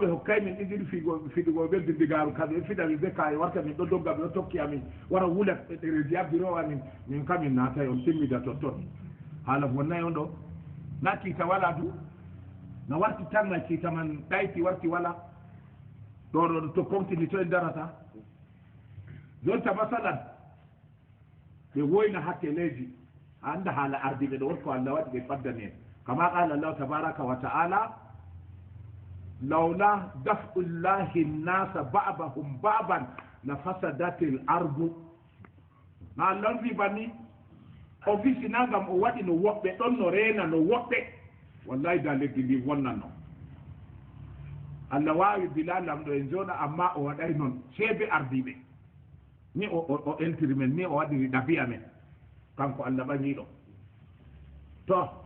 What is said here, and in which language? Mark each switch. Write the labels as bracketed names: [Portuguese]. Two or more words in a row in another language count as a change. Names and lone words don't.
[Fula] hokkay min ɗiɗiɗi fiɗugo ɓe dindigaru kamɓe fiɗa min de kaye warta min ɗo dogga ɓe ɗo tokki amin wara wulat ɗereji abbiro amin min kamin naatay on timmida totton haala wonnayi on ɗo na kiita wala du no warti tan ma kiita man ɗayti warti wala ɗo [English] to continue [Fula] to en darata jonta masalan ɓe woyna hakkeleji anda haala ardiɓe ɗo wonko allah waɗi ɓe faddani en [Arabic] كما قال الله تبارك وتعالى لولا دفع الله الناس بعضهم ببعض لفسدت الأرض [Fula] no allah wi banni o wisina gam o waɗi no woɓɓe ɗon no reena no woɓɓe wallahi da leddi ndi wonnanno allah wawi bila lamɗo en jooɗa amma o waɗay noon seebe ardiɓe ni o entiri men ni o waɗiri ɗabi'a men kanko allah ɓañiɗo to